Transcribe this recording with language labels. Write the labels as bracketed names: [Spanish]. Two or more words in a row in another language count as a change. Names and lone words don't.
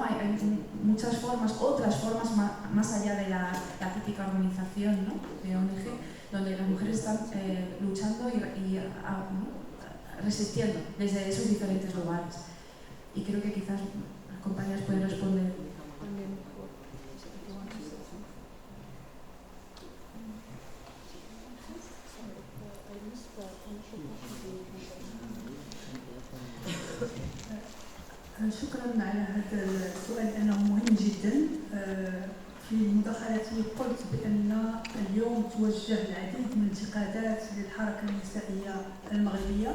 [Spanish] Hay muchas formas, otras formas más allá de la típica organización, ¿no?, de ONG, donde las mujeres están luchando y ¿no?, resistiendo desde esos diferentes lugares. Y creo que quizás las compañeras pueden responder también mejor. [Arabic] شكرا على هذا السؤال لأنه مهم جدا. في مداخلتي قلت بأن اليوم توجه العديد من الانتقادات للحركة النسائية المغربية.